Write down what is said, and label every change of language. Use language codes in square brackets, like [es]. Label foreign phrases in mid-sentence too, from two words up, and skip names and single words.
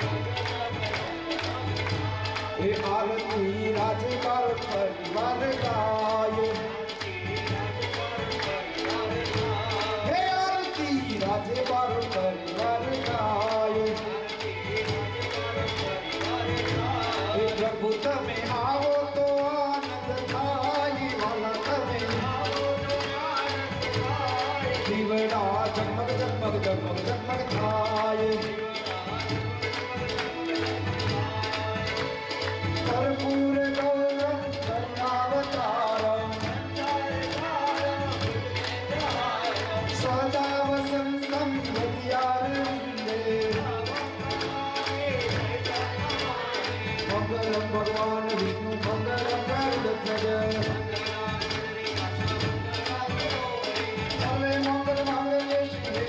[gu] એ આરતી રાજપાલ પરિવાર ગાય હે આરતી રાજપાલ પરિવાર ગાય એ પ્રભુ તમે આવો તો આનંદ થાય વાલા તમે દીવડા જગમગ જગમગ જગમગ જગમગ થાય [sa] कर्पूर गौरम करुणावतारम सदा वसंतम हृदयारविंदे मंगलम भगवान विष्णु मंगलम गरुड़ध्वज सर्वे मंगल मांगल्ये शिवे